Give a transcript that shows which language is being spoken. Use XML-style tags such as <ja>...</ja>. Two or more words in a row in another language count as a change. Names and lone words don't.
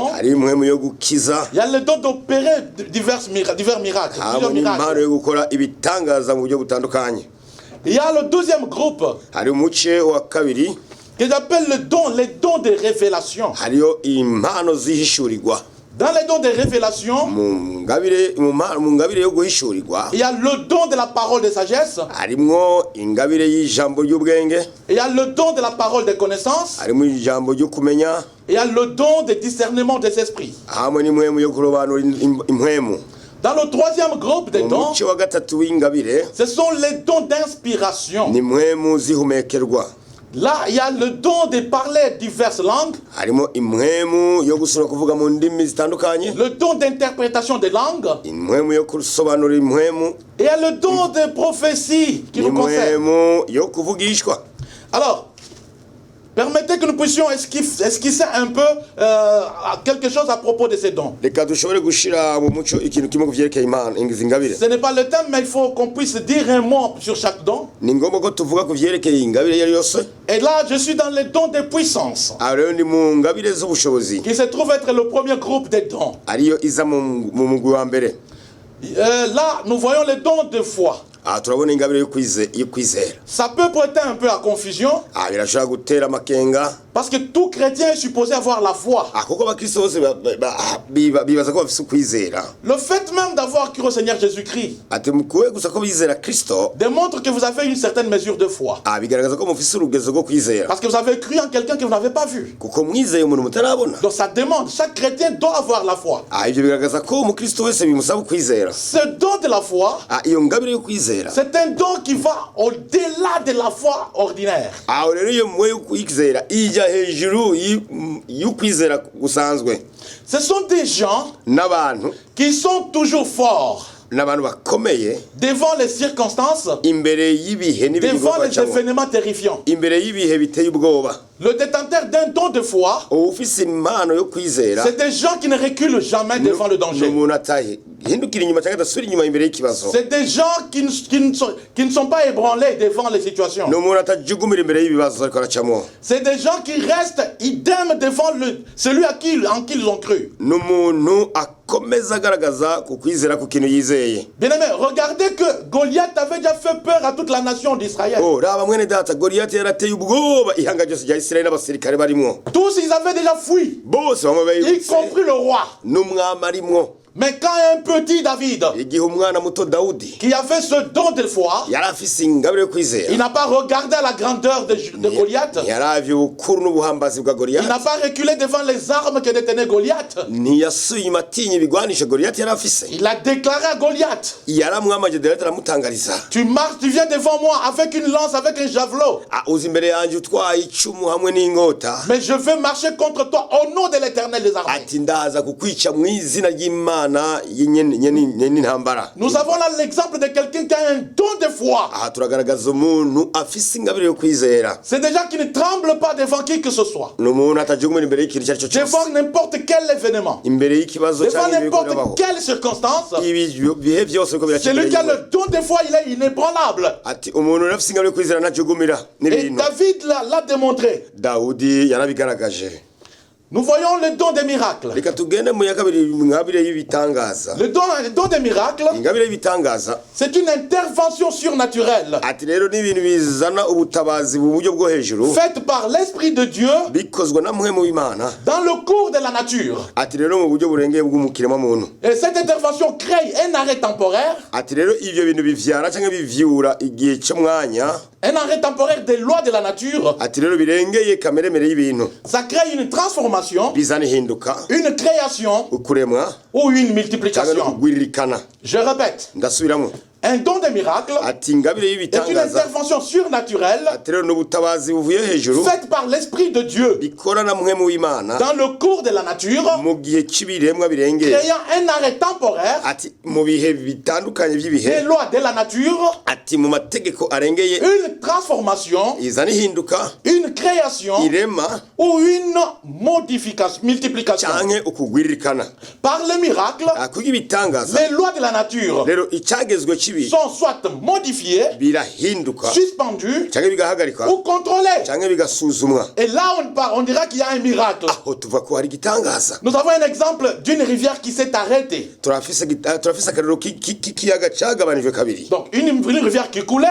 <rn>hari impwemu yo gukiza,</rn> <fr>il y a le don d'opérer divers miracles, plusieurs</fr> <rn>impano</rn> <fr>miracles.</fr> <rn>yo gukora ibitangaza mu buryo butandukanye.</rn> <fr>Il y a le deuxième groupe</fr> <rn>hari umuce wa kabiri</rn> <fr>que j'appelle les dons de révélation.</fr> <rn>hariyo impano zihishurirwa.</rn> <fr>Dans les dons de révélation,</fr> <rn>mu ngabire yo guhishurirwa</rn> <fr>il y a le don de la parole de sagesse,</fr> <rn>harimwo ingabire y'ijambo ry'ubwenge,</rn> <fr>il y a le don de la parole de connaissance,</fr> <rn>harimo ijambo ryo kumenya,</rn> <fr>il y a le don de discernement des esprits.</fr> <rn>hamwe n'impwemu yo kurobanura impwemu.</rn> <fr>Dans le troisième groupe des dons,</fr> <rn>umuce wa gatatu w'ingabire</rn> <fr>ce sont les dons d'inspiration.</fr> <rn>ni impwemu zihumekerwa.</rn> <fr>Là, il y a le don de parler diverses langues,</fr> <rn>harimo impwemu yo gusubira kuvuga mu ndimi zitandukanye,</rn> <fr>le don d'interprétation des langues,</fr> <rn>impwemu yo kusobanura impwemu,</rn> <fr>et il y a le don de prophétie qui nous concerne.</fr> <rn>impwemu yo kuvugishwa.</rn> <fr>Alors, permettez que nous puissions esquisser un peu quelque chose à propos de ces dons.</fr> <rn>reka dushobore gushira mu muco ikintu kimwe kuvyerekeye impano izi ngabire.</rn> <fr>Ce n'est pas le thème, mais il faut qu'on puisse dire un mot sur chaque don.</fr> <rn>ni ngombwa ko tuvuga kuvyerekeye ingabire iyo yose.</rn> <fr>Et là, je suis dans les dons de puissance,</fr> <rn>rero ni mu ngabire z'ubushobozi</rn> <fr>qui se trouve être le premier groupe des dons.</fr> <rn>ariyo iza mu mugwi wa mbere.</rn> <fr>Là, nous voyons les dons de foi.</fr> <rn>turabona ingabire yo kwizera.</rn> <fr>Ça peut prêter un peu à confusion,</fr> <rn>birashobora gutera amakenga</rn> <fr>parce que tout chrétien est supposé avoir la foi.</fr> <rn>kuko abakristo bose bibaza ko bafise ukwizera.</rn> <fr>Le fait même d'avoir cru au Seigneur Jésus-Christ</fr> <rn>ati mukuwe gusa ko bizera Kristo</rn> <fr>démontre que vous avez une certaine mesure de foi.</fr> <rn>bigaragaza ko mufise urugezo rwo kwizera,</rn> <fr>Parce que vous avez cru en quelqu'un que vous n'avez pas vu.</fr> <rn>kuko mwizeye umuntu mutarabona.</rn> <fr>Donc ça demande, chaque chrétien doit avoir la foi.</fr> <rn>ivyo bigaragaza ko umukristo wese bimusaba ukwizera.</rn> <fr>Ce don de la foi,</fr> <rn>iyo ngabire yo kwizera</rn> <fr>c'est un don qui va au-delà de la foi ordinaire.</fr> <rn>rero iyo mwe yo kwizera ija hejuru y'ukwizera gusanzwe.</rn> <fr>Ce sont des gens</fr> <rn>n'abantu</rn> <fr>qui sont toujours forts</fr> <rn>n'abantu bakomeye</rn> <fr>devant les circonstances,</fr> <rn>imbere y'ibihe</rn> <fr>devant les événements terrifiants.</fr> <rn>imbere y'ibihe biteye ubwoba.</rn> <fr>Le détenteur d'un don de foi,</fr> <rn>ufise impano yo kwizera</rn> <fr>c'est des gens qui ne reculent jamais devant le danger.</fr> <rn>n'umuntu atahindukira inyuma cyangwa adasubira inyuma imbere y'ikibazo.</rn> <fr>C'est des gens qui ne sont pas ébranlés devant les situations.</fr> <rn>n'umuntu atajugumira imbere y'ibibazo ariko aracamo.</rn> <fr>C'est des gens qui restent idem devant celui en qui ils ont cru.</fr> <rn>n'umuntu akomeza agaragaza ku kwizera ku kintu yizeye.</rn> <fr>Bien-aimé, regardez que Goliath avait déjà fait peur à toute la nation d'Israël.</fr> <rn>raba mwene data Goliyati yarateye ubwoba ihanga ryose rya Isirayeli n'abasirikare barimo.</rn> <fr>Tous, ils avaient déjà fui,</fr> <rn>bose bamwe y bayibutse</rn> <fr>compris le roi.</fr> <rn>n'umwami arimwo.</rn> <fr>Mais quand un petit David,</fr> <rn>igihe umwana muto Dawudi</rn> <fr>qui avait ce don de foi,</fr> <rn>yari afise ingabire yo kwizera,</rn> <fr>il n'a pas regardé à la grandeur de Goliath.</fr> <rn>yaravye ubukuru n'ubuhambazi bwa</rn> <fr>Il</fr> <rn>Goliyati,</rn> <fr>n'a pas reculé devant les armes que détenait Goliath.</fr> <rn>ntiyasuye inyuma atinya ibigwanisha Goliyati yari afise.</rn> <fr>Il a déclaré à Goliath,</fr> <rn>yaramwamaje Dawidi aramutangariza,</rn> <fr>tu marches, tu viens devant moi avec une lance, avec un javelot.</fr> <rn>uza imbere yanje utwaye icumu hamwe n'ingota,</rn> <fr>Mais je vais marcher contre toi au nom de l'Éternel des armées.</fr> <rn>ati ndaza kukwica mu izina ry'Imana imana y'intambara.</rn> <fr>Nous avons là l'exemple de quelqu'un qui a un don de foi.</fr> <rn>Aha turagaragaza umuntu afise ingabire yo kwizera.</rn> <fr>C'est des gens qui ne tremblent pas devant qui que ce soit.</fr> <rn>N'umuntu atajugumira imbere y'ikintu icyo ari cyo cyose.</rn> <fr>Devant n'importe quel événement.</fr> <rn>Imbere y'ikibazo</rn> <fr>Devant</fr> <rn>cyangwa</rn> <fr>n'importe</fr> <rn>ibibaho.</rn> <fr>quelle circonstance.</fr> <rn>Ibihe byose uko biracika.</rn> <fr>Celui qui a le don de foi, il est inébranlable.</fr> <rn>Ati umuntu afise ingabire yo kwizera ntajugumira</rn> <fr>Et</fr> <rn>n'ibintu.</rn> <fr>David l'a démontré.</fr> <rn>Dawudi yarabigaragaje.</rn> <fr>Nous voyons le don des miracles.</fr> <rn>Reka tugende mu yakabiri ingabire y'ibitangaza.</rn> <fr>Le don des miracles,</fr> <rn>Ingabire y'ibitangaza.</rn> <fr>c'est une intervention surnaturelle</fr> <rn>Ati rero n'ibintu bizana ubutabazi mu buryo bwo hejuru.</rn> <fr>faite par l'Esprit de Dieu</fr> <rn>Bikozwe na mwe mu Imana.</rn> <fr>dans le cours de la nature.</fr> <rn>Ati rero mu buryo burengeye bw'umukirema muntu.</rn> <fr>Et cette intervention crée un arrêt temporaire,</fr> <rn>Ati rero ivyo bintu bivyara cyangwa bivyura igihe cy'umwanya.</rn> <fr>un arrêt temporaire des lois de la nature.</fr> <rn>Ati rero birengeye kameremere y'ibintu.</rn> <fr>Ça crée une transformation,</fr> <rn>Bizana ihinduka.</rn> <fr>une création</fr> <rn>Ukuremwa</rn> <fr>ou une</fr> <rn>cyangwa no</rn> <fr>multiplication.</fr> <rn>kugwiririkana.</rn> <fr>Je répète,</fr> <rn>Ndasubiramo.</rn> <fr>un don des miracles</fr> <rn>Ati ingabire</rn> <fr>est une</fr> <rn>y'ibitangaza.</rn> <fr>intervention surnaturelle</fr> <rn>Ati rero n'ubutabazi buvuye hejuru.</rn> <fr>faite par l'Esprit de Dieu</fr> <rn>Bikora na mwe mu Imana.</rn> <fr>dans le cours de la nature,</fr> <rn>Mu gihe cy'ibiremwa birengeye.</rn> <fr>créant un arrêt temporaire</fr> <rn>Ati mu bihe bitandukanye</rn> <fr>des</fr> <rn>by'ibihe.</rn> <fr>lois de la nature,</fr> <rn>Ati mu mategeko arengeye</rn> <fr>une transformation,</fr> <rn>izana ihinduka.</rn> <fr>une création</fr> <rn>Irema</rn> <fr>ou une modification, multiplication.</fr> <rn>canke ukugwiririkana.</rn> <fr>Par le miracle,</fr> <rn>Kuko ibitangaza.</rn> <fr>les lois de la nature</fr> <rn>Rero icyagezwe kibi</rn> <fr>sont soit modifiées,</fr> <rn>birahinduka</rn> <fr>suspendues</fr> <rn>canke bigahagarikwa</rn> <fr>ou contrôlées.</fr> <rn>canke bigasuzumwa.</rn> <fr>Et là, on dira qu'il y a un miracle.</fr> <rn>Aho tuva ko hari igitangaza.</rn> <fr>Nous avons un exemple d'une rivière qui s'est arrêtée.</fr> <rn>Turafise akarero k'ikiyaga cyagabanijwe kabiri.</rn> <fr>Donc, une rivière qui coulait,</fr>